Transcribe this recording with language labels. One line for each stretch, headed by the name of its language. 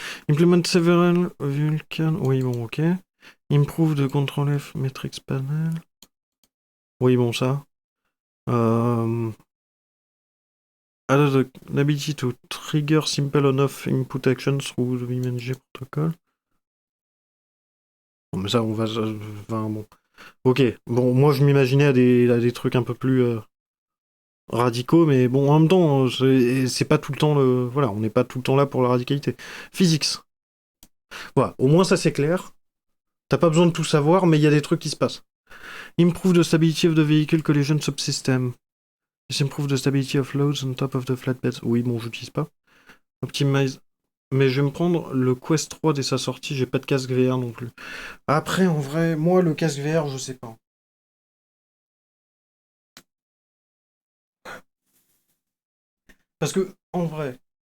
English: Implement several Vulkan.
French: Oui, bon, ok.
English: Improve the control F metrics panel.
French: Oui, bon, ça.
English: Added the ability to trigger simple on-off input actions through the BeamNG protocol.
French: Bon, mais ça, on va. Enfin, bon. Ok. Bon, moi, je m'imaginais à des trucs un peu plus. Radicaux, mais bon, en même temps, c'est pas tout le temps le. Voilà, on n'est pas tout le temps là pour la radicalité. Physics. Voilà, au moins ça c'est clair. T'as pas besoin de tout savoir, mais il y a des trucs qui se passent.
English: Improve the stability of the vehicle collision subsystem. This improve the stability of loads on top of the flatbeds.
French: Oui, bon, j'utilise pas. Optimize. Mais je vais me prendre le Quest 3 dès sa sortie, j'ai pas de casque VR non plus. Après, en vrai, moi, le casque VR, je sais pas. Parce que, en vrai,